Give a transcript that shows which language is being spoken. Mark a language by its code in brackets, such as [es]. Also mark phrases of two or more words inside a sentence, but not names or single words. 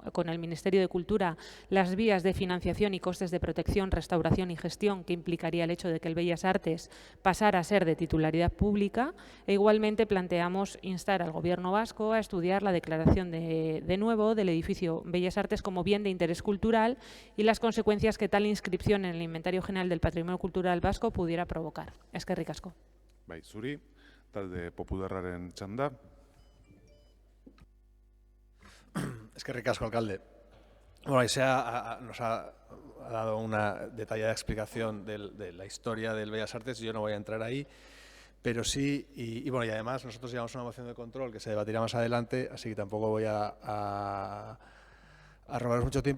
[es] con el Ministerio de Cultura, las vías de financiación y costes de protección, restauración y gestión que implicaría el hecho de que el Bellas Artes pasara a ser de titularidad pública, e igualmente planteamos instar al Gobierno vasco a estudiar la declaración de nuevo del edificio Bellas Artes como bien de interés cultural y las consecuencias que tal inscripción en el Inventario General del Patrimonio Cultural Vasco pudiera provocar. [eu] Eskerrik asko. Bai, zuri. Talde Popularraren txanda. Eskerrik asko, alcalde. [es] Bueno, ahí nos ha dado una detallada explicación de la historia del Bellas Artes. Yo no voy a entrar ahí, pero sí, y bueno, y además nosotros llevamos una moción de control que se debatirá más adelante, así que tampoco voy a robaros mucho tiempo.